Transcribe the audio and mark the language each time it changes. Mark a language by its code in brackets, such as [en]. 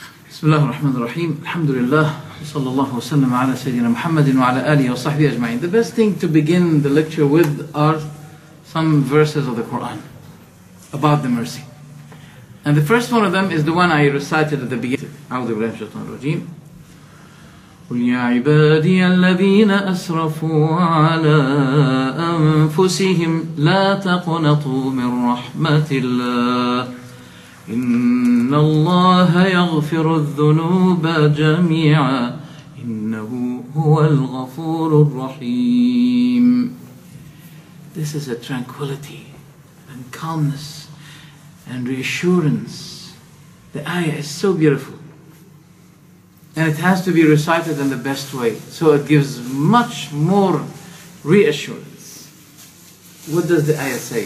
[ar] بسم الله الرحمن الرحيم الحمد لله صلى الله وسلم على سيدنا محمد وعلى آله وصحبه أجمعين. [en] The best thing to begin the lecture with are some verses of the Quran about the mercy. And the first one of them is the one I recited at the beginning. [ar] أعوذ بالله من الشيطان الرجيم. قل يا عبادي الذين أسرفوا على أنفسهم لا تقنطوا من رحمة الله إن الله يغفر الذنوب جميعا إنه هو الغفور الرحيم. [en] This is a tranquility and calmness and reassurance. The ayah is so beautiful. And it has to be recited in the best way. So it gives much more reassurance. What does the ayah say?